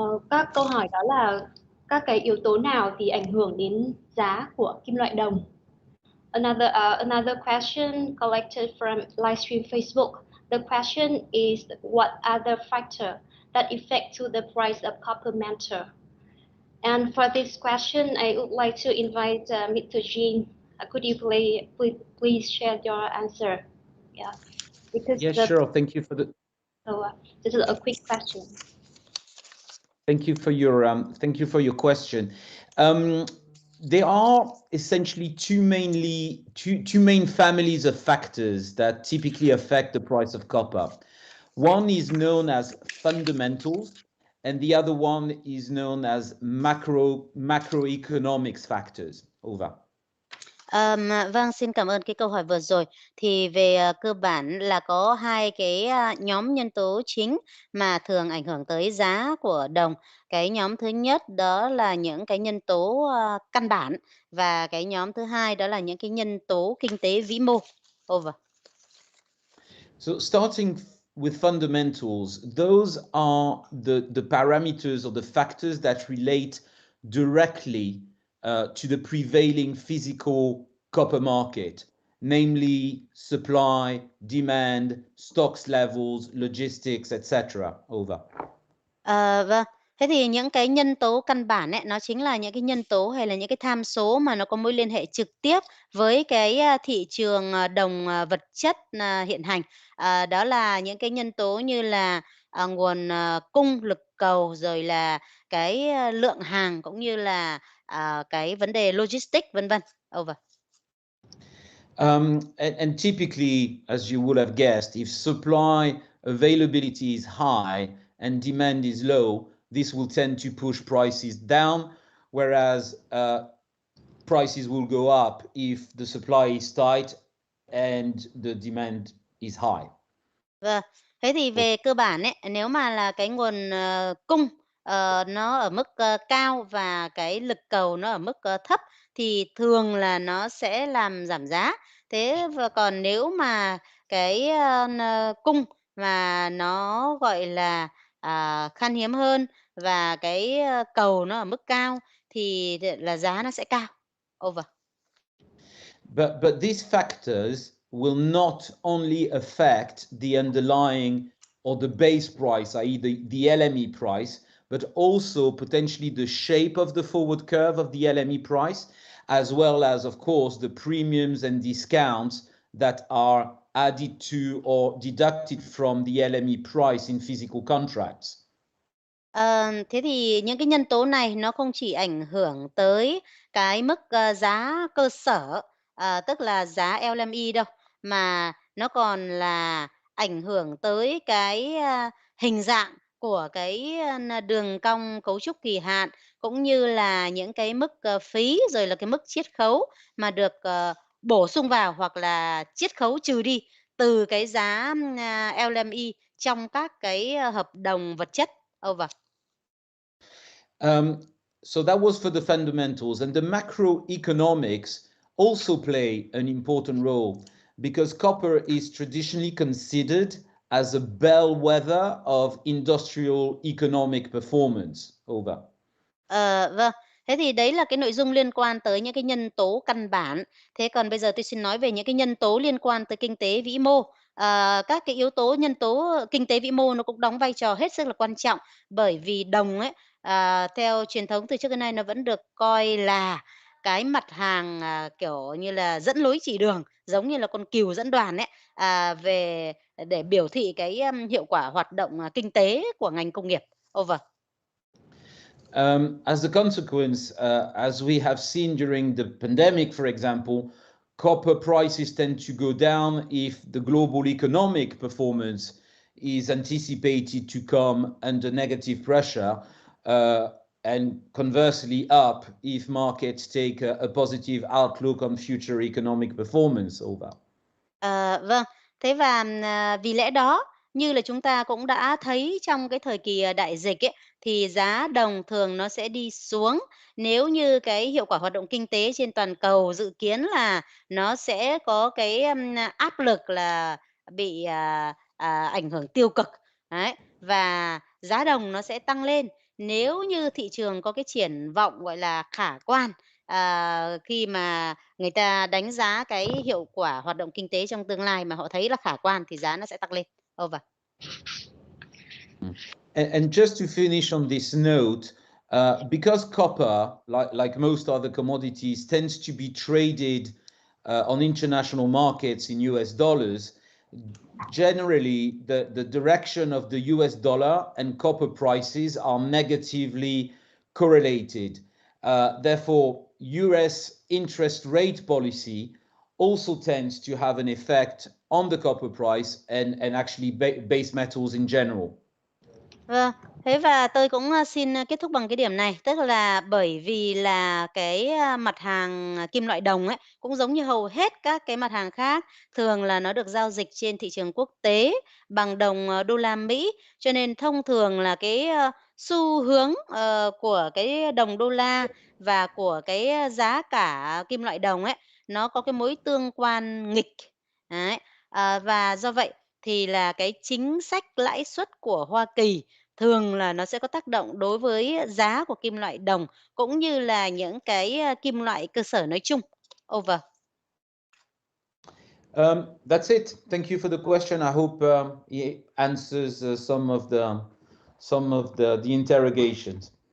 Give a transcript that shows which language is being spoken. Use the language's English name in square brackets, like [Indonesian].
[Vietnamese] Các câu hỏi đó là các cái yếu tố nào thì ảnh hưởng đến giá của kim loại đồng? [English] Another question collected from livestream Facebook. The question is, what other factor that affect to the price of copper metal? And for this question, I would like to invite Mr. Jean. Could you please share your answer? Yeah, because sure. Thank you for the. So this is a quick question. Thank you for your question. There are essentially two main families of factors that typically affect the price of copper. One is known as fundamentals, and the other one is known as macroeconomics factors. Over. [Vietnamese] Vâng, xin cảm ơn cái câu hỏi vừa rồi. Thì về cơ bản là có 2 cái nhóm nhân tố chính mà thường ảnh hưởng tới giá của đồng. Cái nhóm thứ nhất đó là những cái nhân tố căn bản, và cái nhóm thứ hai đó là những cái nhân tố kinh tế vĩ mô. Over. [English] So starting with fundamentals, those are the parameters or the factors that relate directly to the prevailing physical copper market, namely supply, demand, stocks levels, logistics, etc. Over. [Vietnamese] Vâng. Thế thì những cái nhân tố căn bản ấy, nó chính là những cái nhân tố hay là những cái tham số mà nó có mối liên hệ trực tiếp với cái, thị trường, đồng, vật chất, hiện hành. Đó là những cái nhân tố như là, nguồn, cung, lực cầu, rồi là cái, lượng hàng cũng như là, cái vấn đề logistics, vân vân. [English] Over. And typically, as you would have guessed, if supply availability is high and demand is low, this will tend to push prices down, whereas prices will go up if the supply is tight and the demand is high. [Vietnamese] Vâng. Thế thì về cơ bản ấy, nếu mà là cái nguồn, cung, nó ở mức, cao và cái lực cầu nó ở mức, thấp thì thường là nó sẽ làm giảm giá. Thế và còn nếu mà cái, cung mà nó, gọi là, khan hiếm hơn và cái, cầu nó ở mức cao thì là giá nó sẽ cao. [English] Over. But these factors will not only affect the underlying or the base price, i.e. the LME price, but also potentially the shape of the forward curve of the LME price, as well as, of course, the premiums and discounts that are added to or deducted from the LME price in physical contracts. [Vietnamese] Thế thì những cái nhân tố này nó không chỉ ảnh hưởng tới cái mức, giá cơ sở, tức là giá LME đâu, mà nó còn là ảnh hưởng tới cái, hình dạng của cái, đường cong cấu trúc kỳ hạn, cũng như là những cái mức, phí, rồi là cái mức chiết khấu mà được, bổ sung vào hoặc là chiết khấu trừ đi từ cái giá, LME trong các cái, hợp đồng vật chất. [English] Over. So that was for the fundamentals, and the macroeconomics also play an important role because copper is traditionally considered as a bellwether of industrial economic performance. Over. [Vietnamese] Vâng. Thế thì đấy là cái nội dung liên quan tới những cái nhân tố căn bản. Thế còn bây giờ tôi xin nói về những cái nhân tố liên quan tới kinh tế vĩ mô. Các cái yếu tố nhân tố kinh tế vĩ mô nó cũng đóng vai trò hết sức là quan trọng, bởi vì đồng ấy, theo truyền thống từ trước đến nay nó vẫn được coi là cái mặt hàng, kiểu như là, dẫn lối chỉ đường, giống như là con cừu dẫn đoàn ấy, về để biểu thị cái, hiệu quả hoạt động, kinh tế của ngành công nghiệp. [English] Over. As a consequence, as we have seen during the pandemic, for example, copper prices tend to go down if the global economic performance is anticipated to come under negative pressure, and conversely up if markets take a positive outlook on future economic performance. Over. [Vietnamese] Vâng. Thế và, vì lẽ đó, như là chúng ta cũng đã thấy trong cái thời kỳ, đại dịch ấy, thì giá đồng thường nó sẽ đi xuống nếu như cái hiệu quả hoạt động kinh tế trên toàn cầu dự kiến là nó sẽ có cái, áp lực là bị, ảnh hưởng tiêu cực. Đấy, và giá đồng nó sẽ tăng lên nếu như thị trường có cái triển vọng, gọi là, khả quan, khi mà người ta đánh giá cái hiệu quả hoạt động kinh tế trong tương lai mà họ thấy là khả quan thì giá nó sẽ tăng lên. [English] Over. And just to finish on this note, because copper, like most other commodities, tends to be traded on international markets in US dollars, generally the direction of the US dollar and copper prices are negatively correlated. Therefore, US interest rate policy also tends to have an effect on the copper price and actually base metals in general. [Vietnamese] Vâng, thế và tôi cũng, xin, kết thúc bằng cái điểm này, tức là bởi vì là cái, mặt hàng, kim loại đồng ấy, cũng giống như hầu hết các cái mặt hàng khác, thường là nó được giao dịch trên thị trường quốc tế bằng đồng, đô la Mỹ, cho nên thông thường là cái, xu hướng, của cái đồng đô la và của cái, giá cả kim loại đồng ấy, nó có cái mối tương quan nghịch. Đấy, và do vậy thì là cái chính sách lãi suất của Hoa Kỳ thường là nó sẽ có tác động đối với giá của kim loại đồng cũng như là những cái kim loại cơ sở nói chung. [English] Over. That's it. Thank you for the question. I hope it answers some of the interrogations.